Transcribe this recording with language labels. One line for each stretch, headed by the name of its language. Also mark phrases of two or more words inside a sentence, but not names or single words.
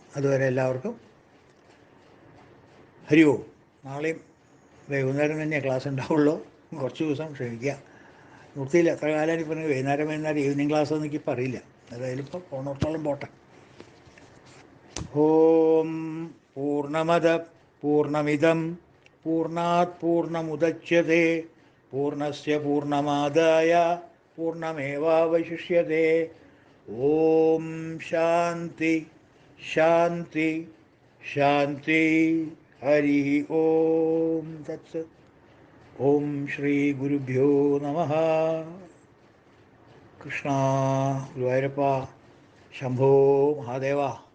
Malayalam: അതുവരെ എല്ലാവർക്കും
Sanskrit: ഹരി ഓം.
Malayalam: നാളെയും വൈകുന്നേരം തന്നെയാണ് ക്ലാസ് ഉണ്ടാവുള്ളൂ. കുറച്ച് ദിവസം ക്ഷമിക്കുക. നിർത്തിയില്ല. എത്ര കാലം എനിക്ക് പറഞ്ഞു വൈകുന്നേരം
English: evening class
Malayalam: എന്ന് എനിക്ക് പറയില്ല. ഏതായാലും ഇപ്പോൾ പോണോടത്തോളം പോട്ടെ.
Sanskrit: ഓം പൂർണ്ണമദ പൂർണ്ണമിദം പൂർണ്ണാത് പൂർണ്ണമുദച്യത്തെ പൂർണ്ണസ്യ പൂർണ്ണമാദായ പൂർണ്ണമേവാവശിഷ്യത്തെ. ഓം ശാന്തി ശാന്തി ശാന്തി. ഹരി ഓം തത്സത്. ഓം ശ്രീ ഗുരുഭ്യോ നമഃ.
Malayalam: കൃഷ്ണ ഗുരുവായൂരപ്പ ശംഭോ മഹാദേവ.